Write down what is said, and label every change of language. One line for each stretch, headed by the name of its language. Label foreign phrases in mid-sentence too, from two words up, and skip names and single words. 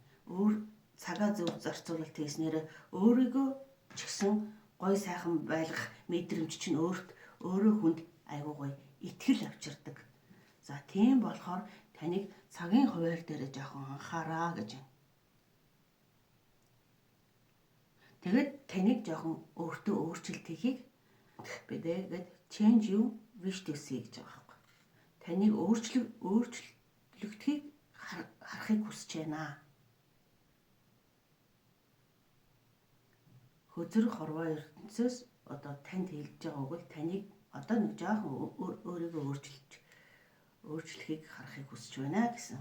Mongolian: Өөр цагаа зөв зарцуулалт хийснээр өөрийгөө ч гэсэн гоё сайхан байлгах мэдрэмж чинь өөрөө хүнд айгүй гоё итгэл авчирдаг. За тийм болохоор таныг цагийн хуваар дээр жоохон анхаараа гэж байна. Тэгээд таныг жоохон өөртөө өөрчлөлт хийхийг бидэгээд
English: change you wish to see
Mongolian: гэж байгаа байхгүй. Таныг өөрчлөгдөхийг харахыг хүсэж байна. Хөзөр хорвоо ертөнцөөс одоо танд хэлж байгаа үг л таныг одоо нэг жоохон өөрийгөө өөрчлөхийг харахыг хүсэж байна гэсэн.